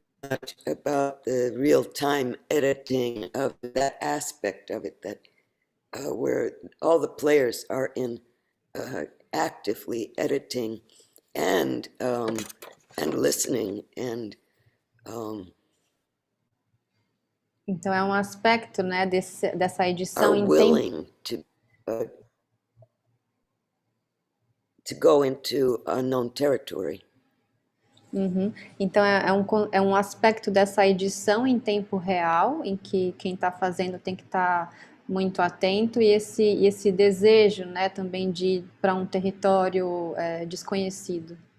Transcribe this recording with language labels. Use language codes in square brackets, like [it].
[en] Much about the real-time editing of that aspect of it, that where all the players are actively editing and listening and [pt] então é um aspecto, né, dessa edição [en] are willing to go into unknown territory. [pt] Então é um aspecto dessa edição em tempo real, em que quem está fazendo tem que estar muito atento, e esse desejo, né, também de ir para um território desconhecido.